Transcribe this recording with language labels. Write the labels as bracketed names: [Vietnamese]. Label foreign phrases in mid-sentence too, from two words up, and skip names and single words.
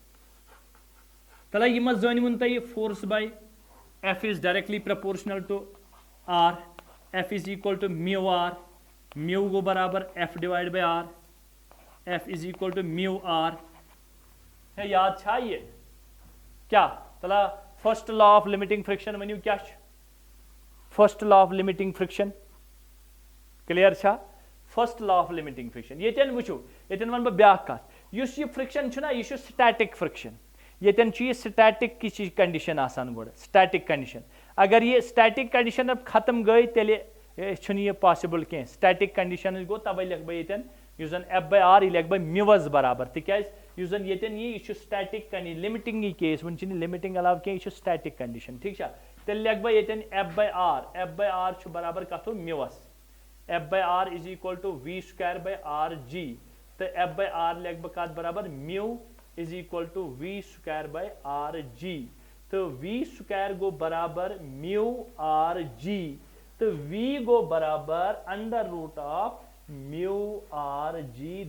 [Kashmiri] तला ये मत जानिमुन तय [English] force by f is directly proportional to r, f is equal to mu r, म्यू को बराबर f divide by r, f is equal to mu r है। [Kashmiri] याद छा ये क्या, तला [English] first law of limiting friction [Kashmiri] वनु क्या, [English] first law of limiting friction. [Kashmiri] क्लियर छा, [English] first law of limiting friction [Kashmiri] ये वुचो ये वन बह ब्या कत, युस ये फ्रिक्शन छुना यह [English] static friction, [Kashmiri] ये स्टैटिक की कंडीशन आसान गोड़, [English] static condition. [Kashmiri] अगर ये [English] static condition [Kashmiri] अब खत्म गई तेले छुन पॉसिबल कह, [English] static condition [Kashmiri] गो तवे लिख बह ये जन [English] f by r [Kashmiri] लिख बह म्यूवस बराबर, तिकाज यूजन येतन ये [English] static condition limiting case [Kashmiri] वन लिमिटिंग अलाव कह यह [English] static condition. [Kashmiri] ठीक है, तेल लिख बह येतन [English] f by r [Kashmiri] छु बराबर कत म्यूवस, [English] F by r is equal to v square by r g. so f by r [Kashmiri] लिख बह कत बराबर [English] mu is equal to v square by r g. so v square [Kashmiri] गो बराबर [English] mu r g, so v [Kashmiri] गो बराबर [English] under root of mu r g.